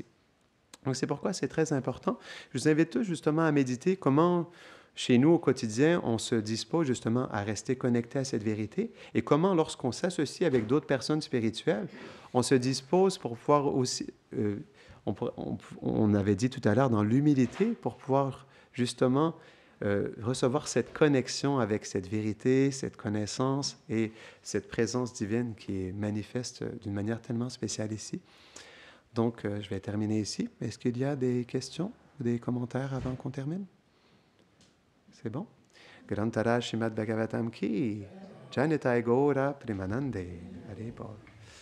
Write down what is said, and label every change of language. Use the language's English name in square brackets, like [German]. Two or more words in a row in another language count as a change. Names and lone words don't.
[French] Donc, c'est pourquoi c'est très important. Je vous invite tous justement à méditer comment chez nous, au quotidien, on se dispose justement à rester connecté à cette vérité et comment, lorsqu'on s'associe avec d'autres personnes spirituelles, on se dispose pour pouvoir aussi, on avait dit tout à l'heure, dans l'humilité, pour pouvoir justement recevoir cette connexion avec cette vérité, cette connaissance et cette présence divine qui est manifeste d'une manière tellement spéciale ici. Donc, je vais terminer ici. Est-ce qu'il y a des questions ou des commentaires avant qu'on termine? C'est bon? [Bangla] গ্রন্থরাজ শ্রীমদ্ ভাগবতম্ কি জয়নিতাই গৌর প্রেমানন্দে. হরি বোল.